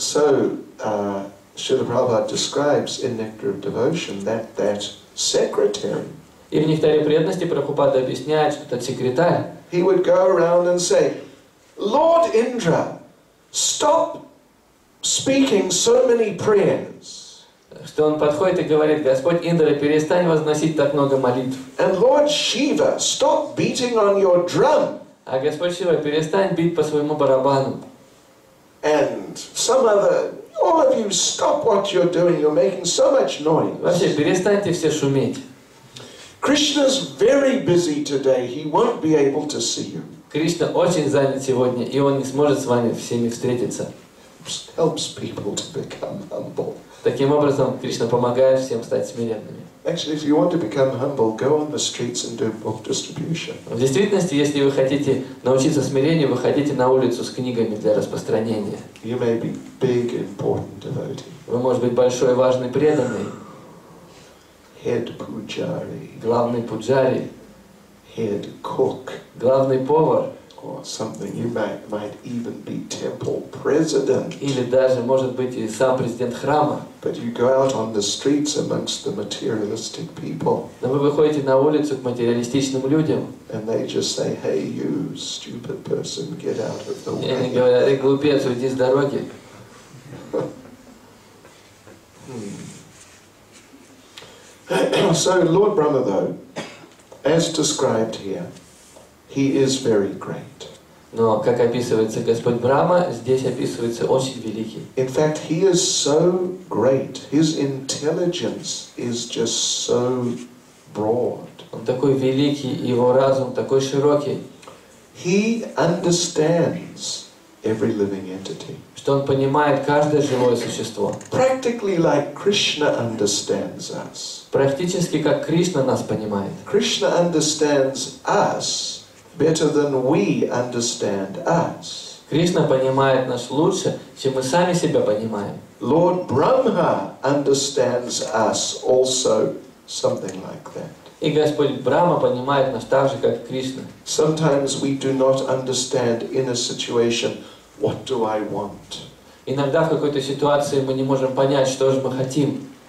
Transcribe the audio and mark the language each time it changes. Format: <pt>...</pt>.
<en>So, Srila Prabhupada describes in Nectar of Devotion that secretary,</en> <ru>И в Нектаре преданности Прабхупада объясняет, что этот секретарь,</ru> <en>he would go around and say, Lord Indra, stop speaking so many prayers.</en> <ru>что он подходит и говорит: Господь Индра, перестань возносить так много молитв.</ru> <en>And Lord Shiva, stop beating on your drum.</en> <ru>А Господь Шива, перестань бить по своему барабану.</ru> <en>And some other, all of you, stop what you're doing, you're making so much noise.</en> <ru>Вообще, перестаньте все шуметь.</ru> <en>Krishna's very busy today, he won't be able to see you.</en> <ru>Кришна очень занят сегодня, и он не сможет с вами всеми встретиться.</ru> <en>Helps people to become humble.</en> <ru>Таким образом, Кришна помогает всем стать смиренными.</ru> <en>Actually, if you want to become humble, go on the streets and do book distribution.</en> <ru>В действительности, если вы хотите научиться смирению, выходите на улицу с книгами для распространения.</ru> <en>You may be big, important devotee.</en> <ru>Вы, может быть, большой, важный, преданный,</ru> <en>Head pujari,</en> <ru>главный пуджари,</ru> <en>head cook,</en> <ru>главный повар,</ru> <en>or something. You might even be temple president.</en> <ru>или даже, может быть, и сам президент храма.</ru> <en>But you go out on the streets amongst the materialistic people,</en> <ru>Но вы выходите на улицу к материалистичным людям,</ru> <en>and they just say, hey, you stupid person, get out of the</en> <ru>и они</ru> <en>way.</en> <ru>говорят: эй, глупец, уйди с дороги.</ru> <en>So Lord Brahma, though, as described here, he is very great.</en> <ru>Но, как описывается Господь Брахма, здесь описывается очень великий.</ru> <en>In fact, he is so great, his intelligence is just so broad.</en> <ru>Он такой великий, его разум такой широкий,</ru> <en>He understands every living entity.</en> <ru>что он понимает каждое живое существо.</ru> <en>Practically like Krishna understands us.</en> <ru>Практически как Кришна нас понимает.</ru> <en>Krishna understands us better than we understand us.</en> <ru>Кришна понимает нас лучше, чем мы сами себя понимаем.</ru> <en>Lord Brahma understands us also, something like that.</en> <ru>И Господь Брахма понимает нас так же, как Кришна.</ru> <en>Sometimes we do not understand in a situation, what do I want?</en> <ru>Иногда в какой-то ситуации мы не можем понять, что же мы хотим.</ru>